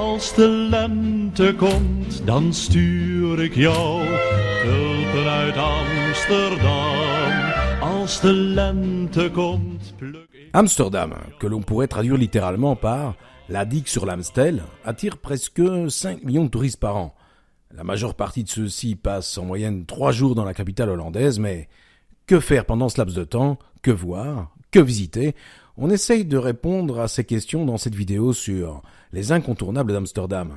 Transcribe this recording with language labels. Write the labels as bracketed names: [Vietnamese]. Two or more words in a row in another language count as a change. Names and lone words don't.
[Dutch] Als de lente komt, dan stuur ik jou tulpen uit Amsterdam. Als de lente komt, pluk ik... [French] Amsterdam, que l'on pourrait traduire littéralement par la digue sur l'Amstel, attire presque 5 millions de touristes par an. La majeure partie de ceux-ci passent en moyenne 3 jours dans la capitale hollandaise, mais que faire pendant ce laps de temps? Que voir? Que visiter? On essaye de répondre à ces questions dans cette vidéo sur les incontournables d'Amsterdam.